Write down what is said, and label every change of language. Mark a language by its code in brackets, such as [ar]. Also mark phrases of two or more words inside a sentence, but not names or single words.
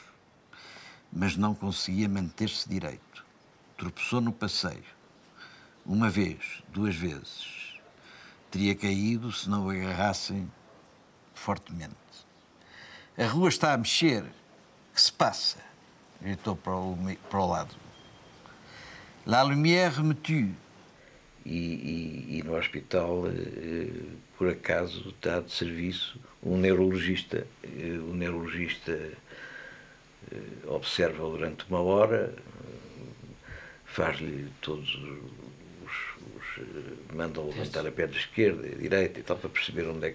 [pt] Mas não conseguia manter-se direito. Tropeçou no passeio. 1 vez, 2 vezes. Teria caído se não o agarrassem fortemente. A rua está a mexer. Que se passa? Gritou para o lado. [fr] La lumière me tue. [pt] E no hospital, por acaso, está de serviço um neurologista. O neurologista observa durante 1 hora, faz-lhe todos manda levantar a perna esquerda, a direita e tal, para perceber onde é que...